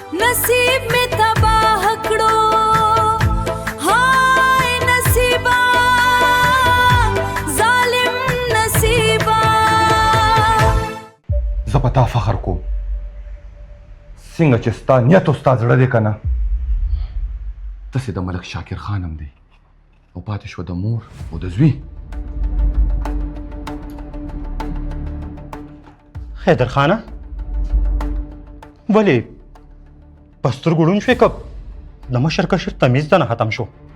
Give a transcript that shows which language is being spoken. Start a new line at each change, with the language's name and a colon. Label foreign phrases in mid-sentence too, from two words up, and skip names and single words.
Hindi: नसीब में तबाह कड़ो हाय नसीबा जालिम नसीबा।
Pashto: زپتا فخر کوم څنګه چې ستا نیت او ستا زړه دی که نه داسې د ملک شاکر خان هم دی او پاتې شوه د مور او د زوی. حیدر خانه ولې په سترګو ړوند شوې که د مشر کشر تمیز دنه ختم شو؟